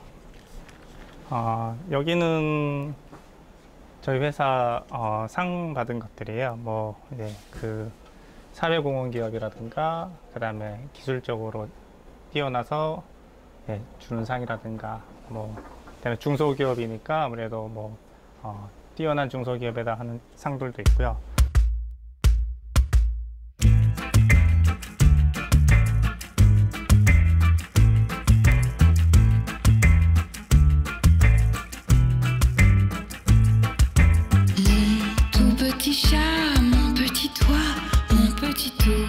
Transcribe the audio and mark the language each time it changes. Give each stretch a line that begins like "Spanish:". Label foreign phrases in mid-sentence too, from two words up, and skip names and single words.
Korean: 여기는 저희 회사 상 받은 것들이에요. 뭐 이제 그 사회공헌 기업이라든가 그다음에 기술적으로 뛰어나서 주는 상이라든가 뭐 그다음에 중소기업이니까 아무래도 뭐 뛰어난 중소기업에다 하는 상들도 있고요.
French: Tout petit chat, mon petit toit, mon petit tout.